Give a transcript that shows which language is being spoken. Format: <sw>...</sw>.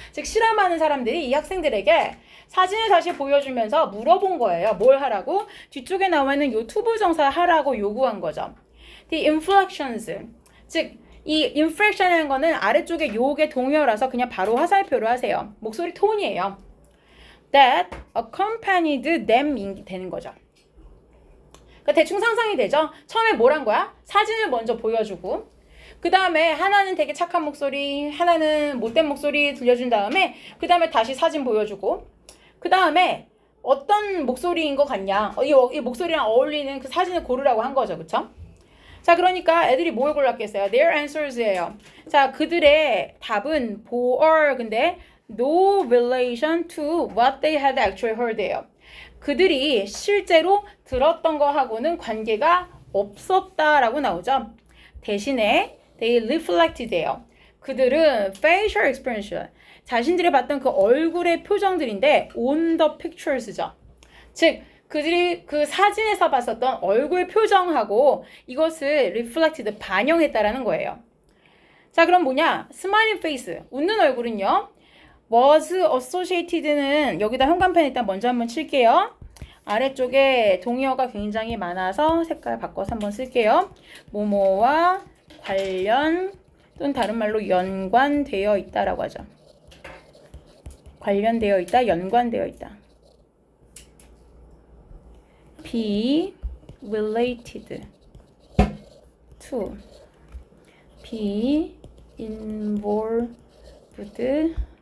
<ko>즉 실험하는 사람들이 이 학생들에게 사진을 다시 보여주면서 물어본 거예요. 뭘 하라고? 뒤쪽에 나와 있는 요 투부정사 하라고 요구한 거죠.</ko> <en>The inflections,</en> <ko>즉 이 inflection이라는 거는 아래쪽에 요게 동요라서 그냥 바로 화살표로 하세요. 목소리 톤이에요.</ko> <en>That accompanied them</en> <ko>되는 거죠. 그러니까 대충 상상이 되죠? 처음에 뭘 한 거야? 사진을 먼저 보여주고 그 다음에 하나는 되게 착한 목소리, 하나는 못된 목소리 들려준 다음에 그 다음에 다시 사진 보여주고 그 다음에 어떤 목소리인 것 같냐? 이 목소리랑 어울리는 그 사진을 고르라고 한 거죠, 그쵸? 자, 그러니까 애들이 뭘 골랐겠어요?</ko> <en>Their answers예요. 자,</en> <ko>그들의 답은</ko> <en>bore 근데 no relation to what they had actually heard예요.</en> <ko>그들이 실제로 들었던 거하고는 관계가 없었다라고 나오죠. 대신에</ko> <en>they reflected</en> <ko>예요. 그들은 facial expression, 자신들이 봤던 그 얼굴의 표정들인데</ko> <en>on the pictures</en> <ko>죠. 즉 그들이 그 사진에서 봤었던 얼굴 표정하고 이것을 reflected, 반영했다라는 거예요. 자, 그럼 뭐냐?</ko> <en>smiling face,</en> <ko>웃는 얼굴은요.</ko> <en>was associated</en> <ko>는 여기다 현관펜 일단 먼저 한번 칠게요. 아래쪽에 동의어가 굉장히 많아서 색깔 바꿔서 한번 쓸게요. 뭐뭐와 관련 또는 다른 말로 연관되어 있다라고 하죠. 관련되어 있다, 연관되어 있다.</ko> <en>be related to, be involved in.</en>